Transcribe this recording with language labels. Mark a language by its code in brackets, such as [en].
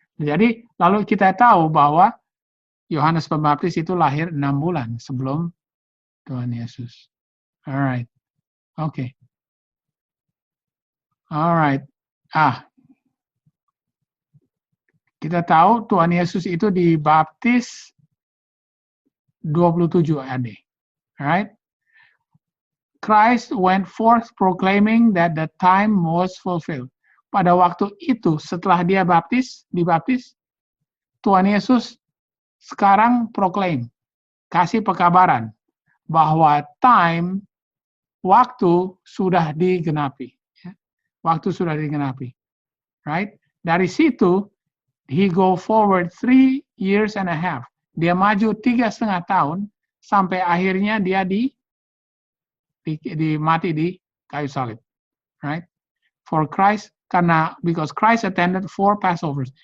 [id] Jadi lalu kita tahu bahwa Yohanes Pembaptis itu lahir 6 bulan sebelum Tuhan Yesus. Alright. Oke. [en] Alright. [id] Kita tahu Tuhan Yesus itu dibaptis 27 AD. [en] Right? Christ went forth proclaiming that the time was fulfilled. [id] Pada waktu itu, setelah dia dibaptis, Tuhan Yesus sekarang proclaim, kasih pekabaran, bahwa waktu sudah digenapi. Waktu sudah digenapi. Right? Dari situ, [en] he go forward 3 years and a half. [id] Dia maju 3,5 tahun, sampai akhirnya dia mati di kayu salib. [en] Right? For Christ, because Christ attended 4 Passovers.